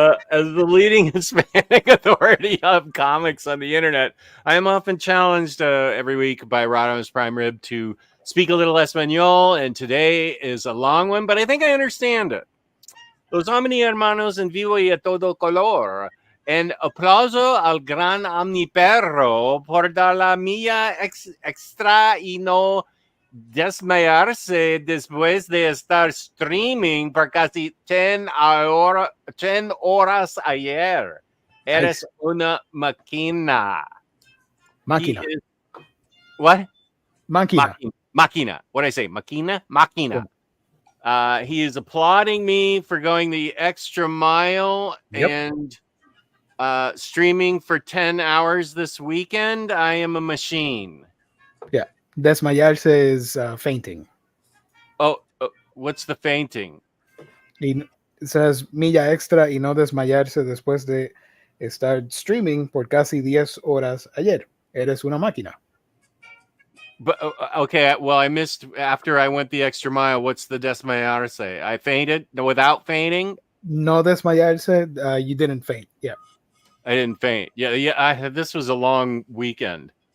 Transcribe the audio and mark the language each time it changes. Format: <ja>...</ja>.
<en>As the leading Hispanic authority of comics on the internet, I am often challenged every week by Radames Prime Rib to speak a little Espanol, and today is a long one, but I think I understand it.</en> <es>Los Omni hermanos en vivo y a todo color. En aplauso al gran Omni perro por dar la milla extra y no desmayarse después de estar streaming por casi 10 horas ayer. Eres una máquina. Máquina.</es> <en>What?</en> <es>Máquina.</es> <en>Máquina. What did I say? Máquina? Máquina. He is applauding me for going the extra mile and streaming for 10 hours this weekend. I am a machine. Yeah. Desmayarse is fainting. Oh, what's the fainting? It says</en> <es>milla extra y no desmayarse después de estar streaming por casi 10 horas ayer. Eres una máquina.</es> <en>But okay, well, I missed after I went the extra mile. What's the desmayarse? I fainted without fainting?</en> <es>No desmayarse,</es> <en>you didn't faint. Yeah. I didn't faint. Yeah. This was a long weekend.</en>